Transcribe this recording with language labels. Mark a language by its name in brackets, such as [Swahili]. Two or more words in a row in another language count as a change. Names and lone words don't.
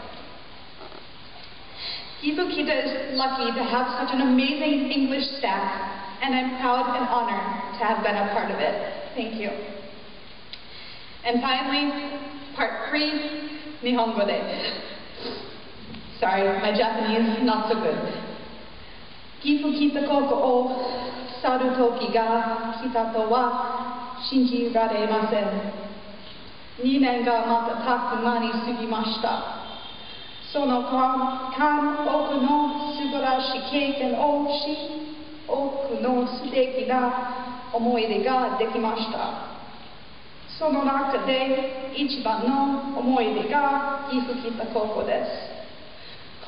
[English] Gifu Kita is lucky to have such an amazing English staff, and I'm proud and honored to have been a part of it. Thank you. And finally, part 3, [Japanese] 日本語で. [English] Sorry, my Japanese, not so good. [Japanese] 岐阜北ここを去る時が来たとは信じられません. 2 年が瞬く間に過ぎました。その間、多くの素晴らしい経験をし、多くの素敵な思い出ができました。その中で一番の思い出が岐阜北高校です。